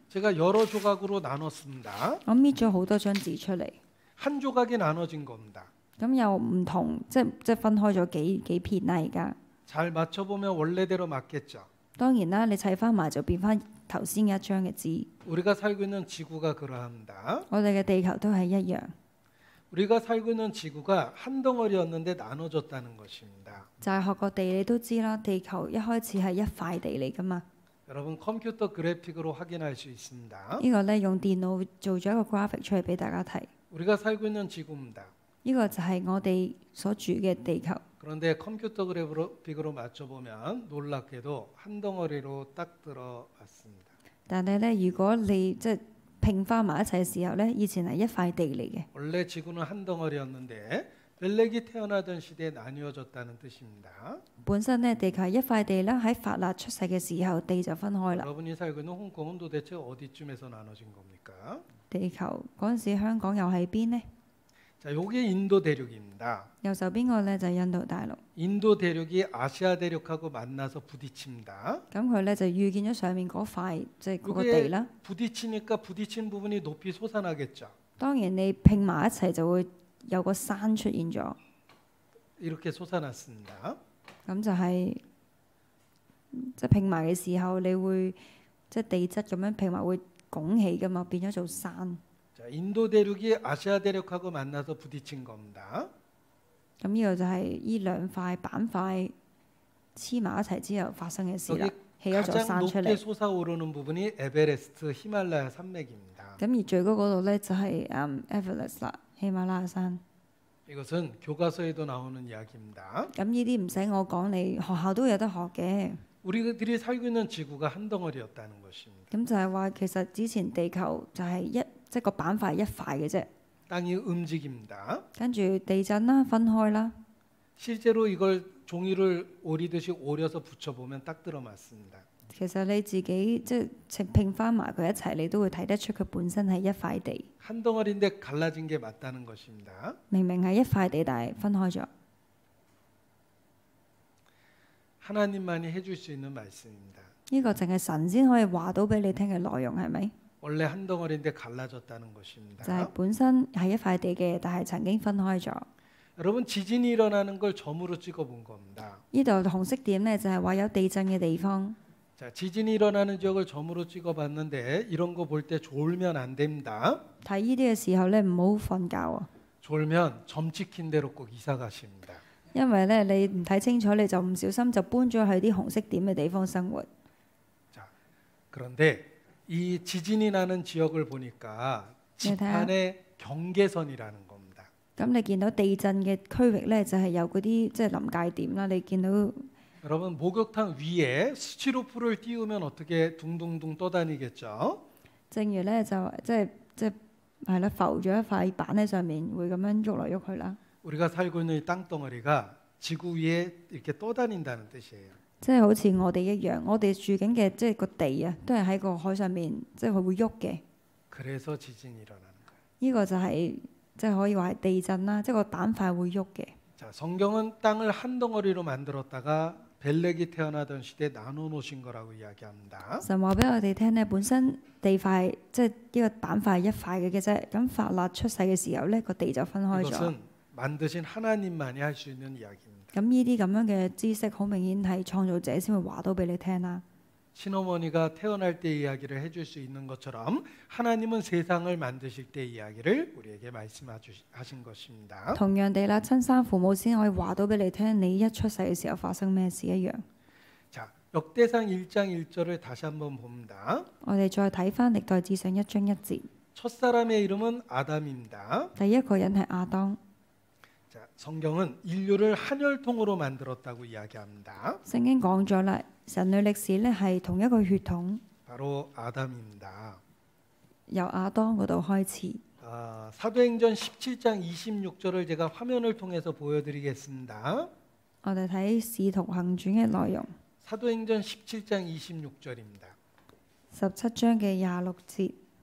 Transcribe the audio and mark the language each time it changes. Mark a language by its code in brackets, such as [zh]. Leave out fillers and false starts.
[ko] 제가 여러 조각으로 나눴습니다. [yue] 我搣咗好多張紙出嚟， [ko] 한 조각이 나눠진 겁니다. [yue] 咁又唔同，即係分開咗幾片啦。而家 [ko] 잘 맞춰보면 원래대로 맞겠죠. [yue] 當然啦，你砌翻埋就變翻頭先一張嘅紙。 [ko] 우리가 살고 있는 지구가 그러합니다. [yue] 我哋嘅地球都係一樣， [ko] 우리가 살고 있는 지구가 한 덩어리였는데 나눠졌다는 것입니다. [yue] 就係學個地你都知啦，地球一開始係一塊地嚟噶嘛。 [ko] 여러분 컴퓨터 그래픽으로 확인할 수 있습니다. [yue] 呢個咧用電腦做咗一個 graphic 出嚟俾大家睇， [ko] 우리가 살고 있는 지구입니다. [yue] 呢個就係我哋所住嘅地球。 [ko] 그런데 컴퓨터 그래픽으로 맞춰보면 놀랍게도 한 덩어리로 딱 들어왔습니다. [yue] 但係咧，如果你即係拼翻埋一齊嘅時候咧，以前係一塊地嚟嘅。 [ko] 원래 지구는 한 덩어리였는데 벨렉이 태어나던 시대에 나뉘어졌다는 뜻입니다. [yue] 本身咧地球係一塊地啦，喺法勒出世嘅時候，地就分開啦。 [ko] 여러분이 살고 있는 홍콩은 도대체 어디쯤에서 나눠진 겁니까? [yue] 地球嗰陣時，香港又喺邊呢？ [ko] 자, 요게 인도 대륙입니다. [yue] 右手邊個咧就係印度大陸。 [ko] 인도 대륙이 아시아 대륙하고 만나서 부딪힙니다. [yue] 咁佢咧就遇見咗上面嗰塊，即係嗰個地啦。 [ko] 부딪히니까 부딪힌 부분이 높이 솟아나겠죠. [yue] 當然你拼埋一齊就會有個山出現咗。 [ko] 이렇게 솟아났습니다. [yue] 咁就係即係拼埋嘅時候，你會即係地質咁樣拼埋會拱起噶嘛，變咗做山。 [ko] 자, 인도 대륙이 아시아 대륙하고 만나서 부딪힌 겁니다. [yue] 咁呢個就係呢兩塊板塊黐埋一齊之後發生嘅事啦， [ko] 여기 [yue] 起咗座 [ko] 가장 [yue] 山出 [ko] 높게 [yue] 嚟。 [ko] 솟아오르는 부분이 에베레스트 히말라야 산맥입니다. [yue] 咁而最高嗰度咧就係Everest 啦，喜馬拉雅山。 [ko] 이것은 교과서에도 나오는 이야기입니다. [yue] 咁呢啲唔使我講，你學校都有得學嘅。 [ko] 우리들이 살고 있는 지구가 한 덩어리였다는 것입니다. [yue] 咁就係話其實之前地球就係即係個板塊一塊嘅啫， [ko] 땅이 움직입니다. [yue] 跟住地震啦，分開啦。 [ko] 실제로 이걸 종이를 오리듯이 오려서 붙여보면 딱 들어맞습니다. [yue] 其實你自己即係拼翻埋佢一齊，你都會睇得出佢本身係一塊地。 [ko] 한 덩어리인데 갈라진 게 맞다는 것입니다. [yue] 明明係一塊地，但係分開咗。 [ko] 하나님만이 해줄 수 있는 말씀입니다. [yue] 呢個淨係神先可以話到俾你聽嘅內容係咪？ [ko] 원래 한 덩어리인데 갈라졌다는 것입니다. [yue] 就係本身係一塊地嘅，但係曾經分開咗。 [ko] 여러분 지진이 일어나는 걸 점으로 찍어본 겁니다. [yue] 呢度紅色點呢，就係話有地震嘅地方。 [ko] 자, 지진이 일어나는 지역을 점으로 찍어봤는데 이런 거 볼 때 졸면 안 됩니다. [yue] 睇呢啲嘅時候咧，唔好瞓覺啊！ [ko] 졸면 점 찍힌 대로 꼭 이사 가십니다. [yue] 因為咧你唔睇清楚，你就唔小心就搬咗去啲紅色點嘅地方生活。 [ko] 자, 그런데 이 지진이 나는 지역을 보니까 지판의 경계선이라는 겁니다. [yue] 咁你見到地震嘅區域咧，就係有嗰啲即係臨界點啦。你見到 [ko] 여러분 목욕탕 위에 스티로폼을 띄우면 어떻게 둥둥둥 떠다니겠죠? [yue] 正如咧就即係係啦，浮咗一塊板喺上面，會咁樣喐嚟喐去啦。 [ko] 우리가 살고 있는 이 땅덩어리가 지구 위에 이렇게 떠다닌다는 뜻이에요. [yue] 即係好似我哋一樣，我哋住緊嘅即係個地啊，都係喺個海上面，即係佢會喐嘅。 [ko] 그래서 지진이 일어나는 거예요. [yue] 呢個就係即係可以話係地震啦，即係個板塊會喐嘅。 [ko] 자, 성경은 땅을 한 덩어리로 만들었다가 벨렉이 태어나던 시대에 나눠 놓으신 거라고 이야기합니다. [yue] 神話俾我哋聽咧，本身地塊即係呢個板塊係一塊嘅啫。咁法勒出世嘅時候咧，個地就分開咗。 [ko] 이것은 만드신 하나님만이 할 수 있는 이야기입니다. [yue] 咁呢啲咁樣嘅知識，好明顯係創造者先會話到俾你聽啦。 [ko] 친어머니가 태어날 때 이야기를 해줄 수 있는 것처럼 하나님은 세상을 만드실 때 이야기를 우리에게 말씀하신 것입니다. [yue] 同樣地啦，親生父母先可以話到俾你聽，你一出世嘅時候發生咩事一樣。 [ko] 자, 역대상 1장 1절을 다시 한번 봅니다. [yue] 我哋再睇翻歷代志上1章1節， [ko] 첫사람의 이름은 아담입니다. [yue] 第一個人係亞當。 [ko] 자, 성경은 인류를 한 혈통으로 만들었다고 이야기합니다. [yue] 聖經講咗啦，人類歷史咧係同一個血統， [ko] 바로 아담입니다. [yue] 由亞當嗰度開始。 [ko] 사도행전 17장 26절을 제가 화면을 통해서 보여드리겠습니다. [yue] 我哋睇《使徒行傳》嘅內容， [ko] 사도행전 17장 26절입니다. [yue] 17章嘅26節。